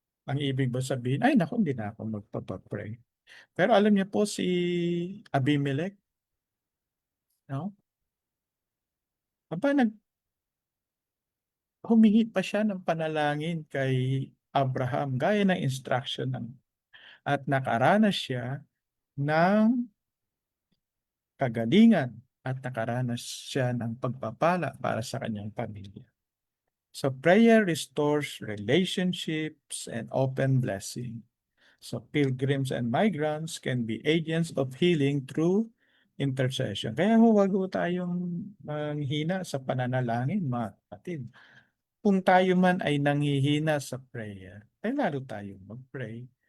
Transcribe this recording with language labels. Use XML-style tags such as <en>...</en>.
<tl>Ang ibig ba sabihin, "Ay naku, hindi na ako magpapa-pray." Pero alam niyo po si Abimelech, 'no, aba humingi pa siya ng panalangin kay Abraham gaya ng instruction at nakaranas siya ng kagalingan at nakaranas siya ng pagpapala para sa kanyang pamilya.</tl> <en>So prayer restores relationships and open blessing. So pilgrims and migrants can be agents of healing through intercession.</en> <tl>Kaya huwag ho tayong manghina sa pananalangin, mga kapatid. Kung tayo man ay nanghihina sa prayer, ay lalo tayong mag-pray.</tl>